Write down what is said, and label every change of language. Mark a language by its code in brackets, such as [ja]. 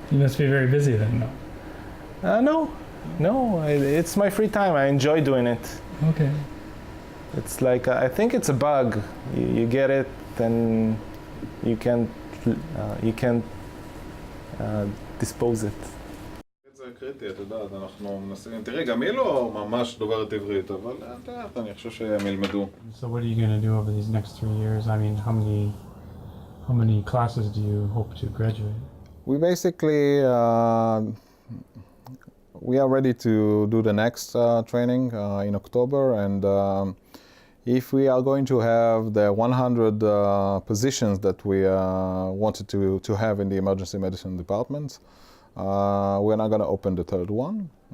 [en] You must be very busy then, no? No, it's my free time. I enjoy doing it. Okay. It's like, I think it's a bug. You get it, then you can't dispose it. [he] זה קריטי, את יודעת, אנחנו מנסים, תראי, גם היא לא ממש דוברת עברית, אבל את יודעת, אני חושב שהם ילמדו. [en] So what are you going to do over these next 3 years? I mean, how many classes do you hope to graduate? We basically, we are ready to do the next training in October, and if we are going to have the 100 positions that we wanted to have in the emergency medicine department, we're not going to open the third one.